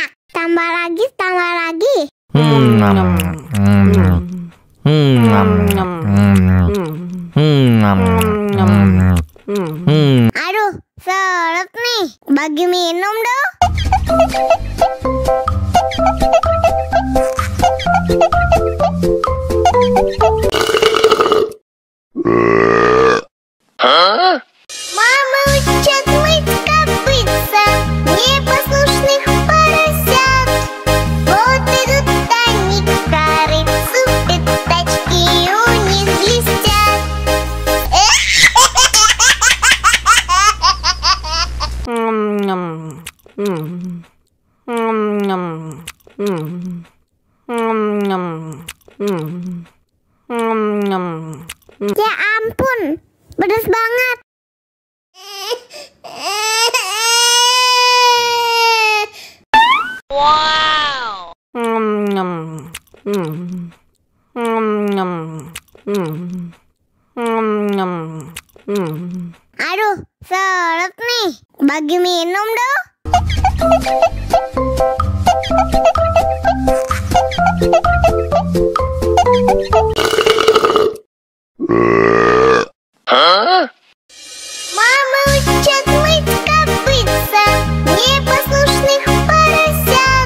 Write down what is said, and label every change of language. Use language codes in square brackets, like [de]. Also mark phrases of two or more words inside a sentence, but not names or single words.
[id] Tambah lagi. Aduh, seret nih. Bagi minum dong. [ru] Мама учат мыть копытца, непослушных поросят. Вот идут они к корыцу, пятачки у них блестят. [id] Ya ampun, pedas banget. Wow. Aduh, seret nih. Bagi minum dong. [ru] Мама учат мыть копытца, непослушных поросят.